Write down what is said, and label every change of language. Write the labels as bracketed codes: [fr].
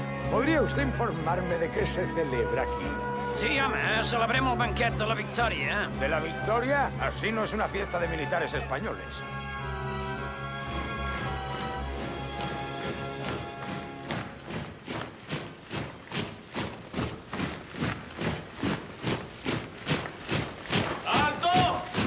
[es] ¿Podría usted informarme de qué se celebra aquí? [ca] Sí, home, celebrem el banquet de la Victòria. [es] ¿De la Victoria? Así no es una fiesta de militares españoles. ¡Alto!